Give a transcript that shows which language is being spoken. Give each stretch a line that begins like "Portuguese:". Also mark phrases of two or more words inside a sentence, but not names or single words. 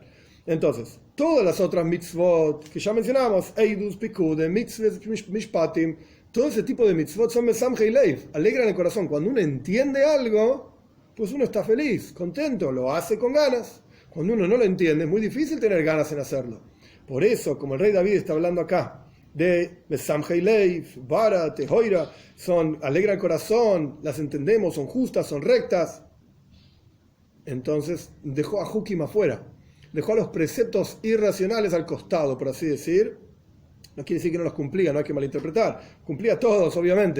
Spanish: Entonces, todas las otras mitzvot que ya mencionamos,
Hebrew: עדות פקודי מצות משפטים,
Spanish: todo ese tipo de mitzvot son
Hebrew: משמחי לב,
Spanish: alegran el corazón. Cuando uno entiende algo, pues uno está feliz, contento, lo hace con ganas. Cuando uno no lo entiende, es muy difícil tener ganas en hacerlo. Por eso, como el rey David está hablando acá, de
Hebrew: משמחי לב ברה טהורה,
Spanish: alegra el corazón, las entendemos, son justas, son rectas. Entonces, dejó a Hukim afuera. Dejó a los preceptos irracionales al costado, por así decir. No quiere decir que no los cumplía, no hay que malinterpretar. Cumplía todos, obviamente.